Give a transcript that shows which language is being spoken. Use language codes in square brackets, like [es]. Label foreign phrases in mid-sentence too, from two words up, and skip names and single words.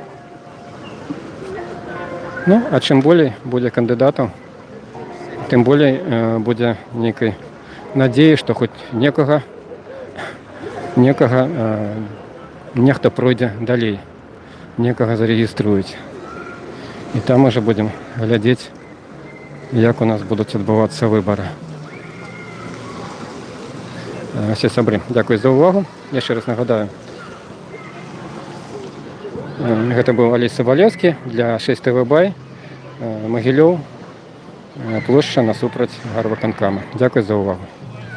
[uk] Ну, а чим більше буде кандидатів, тим більше буде некої надії, що хоч ніхто пройде далі, некого зареєструють. І там вже будемо глядіти, як у нас будуть відбуватися вибори. Всі сябри, дякую за увагу. Я ще раз нагадаю. [be] Гэта быў Алесь Сабалевскі для 6 ТВ Бай, Магілёў, плошча насупраць гарвыканкама. [uk] Дякую за увагу.